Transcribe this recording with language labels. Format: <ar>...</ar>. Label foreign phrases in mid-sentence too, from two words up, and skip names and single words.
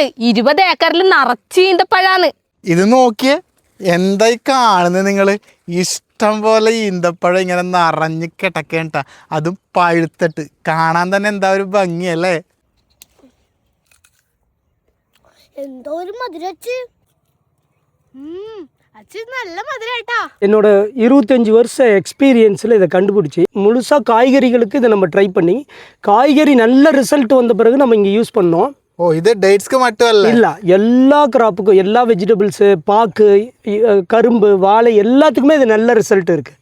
<ml>20 ഏക്കറിൽ നിറച്ച് ഈന്തപ്പഴാണ്. ഇത് നോക്കിയേ, എന്തായി കാണുന്നത് നിങ്ങള്? ഇഷ്ടം പോലെ ഈന്തപ്പഴം ഇങ്ങനെ നിറഞ്ഞ് കിടക്കേണ്ട, അതും പഴുത്തിട്ട് കാണാൻ തന്നെ എന്താ ഒരു ഭംഗിയല്ലേ? എന്തോ ഒരു മധുരച്ച്.</ml> <ta>நல்ல மதுரைட்டா. என்னோட 25 வருஷ எக்ஸ்பீரியன்ஸில் இதை கண்டுபிடிச்சி முழுசாக காய்கறிகளுக்கு இதை நம்ம ட்ரை பண்ணி காய்கறி நல்ல ரிசல்ட் வந்த பிறகு நம்ம இங்கே யூஸ் பண்ணோம். ஓ, இது டேட்ஸ்க்கு மட்டும் இல்லை, எல்லா கிராப்புக்கும், எல்லா வெஜிடபிள்ஸு, பாக்கு, கரும்பு, வாழை எல்லாத்துக்குமே இது நல்ல ரிசல்ட் இருக்குது.</ta>